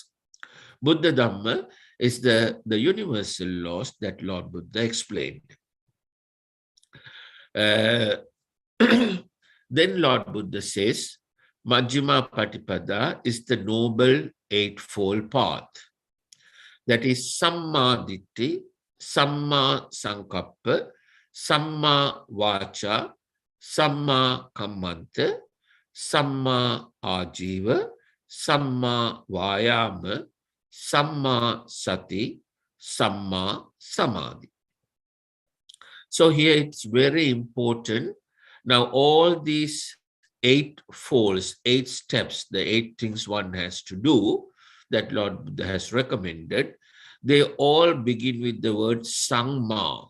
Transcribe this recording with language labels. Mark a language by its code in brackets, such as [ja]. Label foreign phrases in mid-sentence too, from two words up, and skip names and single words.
[en] Buddha Dhamma is the universal laws that Lord Buddha explained. Then Lord Buddha says, [pi] Majjhima Patipada [en] is the noble eightfold path. [pi] That is Samma Ditti, Samma Sankappa, Samma Vacha, Samma Kammanta, Samma Ajiva, Samma Vayama, Samma Sati, Samma Samadhi. [en] So here it's very important. Now all these 8 folds, 8 steps, the 8 things one has to do that Lord Buddha has recommended, they all begin with the word Sangma.